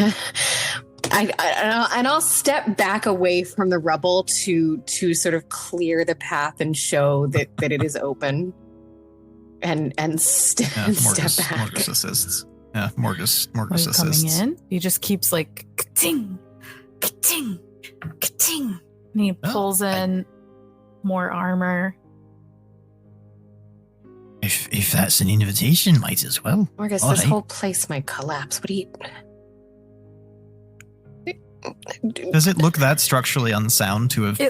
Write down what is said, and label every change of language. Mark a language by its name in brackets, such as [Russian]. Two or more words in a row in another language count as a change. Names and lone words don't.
[English] I'll step back away from the rubble to sort of clear the path and show that it is open, and step back. Morgus assists. Yeah, Morgus Are you assists. coming in? He just keeps like ka-ting, ka-ting, ka-ting. And he pulls in more armor. If that's an invitation, might as well. Morgus, All this right. whole place might collapse. What do you... Does it look that structurally unsound to have